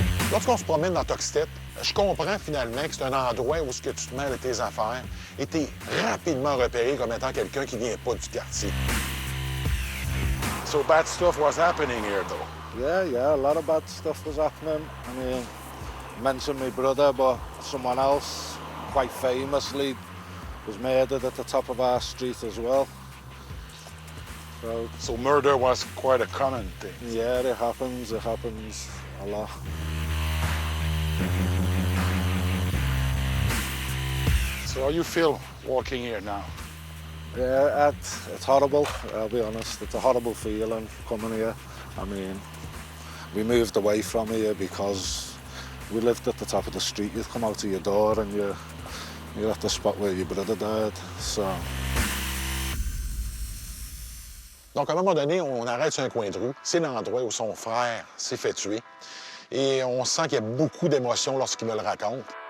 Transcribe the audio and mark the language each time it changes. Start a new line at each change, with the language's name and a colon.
French: Lorsqu'on se promène dans Toxteth, je comprends finalement que c'est un endroit où ce que tu te mêles de tes affaires et tu es rapidement repéré comme étant quelqu'un qui vient pas du quartier.
English: So bad stuff was happening here, though. Yeah, a lot of bad stuff was happening. I mean, I mentioned my brother, but someone else, quite famously, was murdered at the top of our street as well. So murder was quite a common thing. Yeah, it happens a lot. So how you feel walking here now? Yeah, it's horrible, I'll be honest. It's a horrible feeling coming here. I mean, we moved away from here because we lived at the top of the street. You'd come out of your door and you're at the spot where your brother died, so...
French: Donc, à un moment donné, on arrête sur un coin de rue. C'est l'endroit où son frère s'est fait tuer. Et on sent qu'il y a beaucoup d'émotions lorsqu'il me le raconte.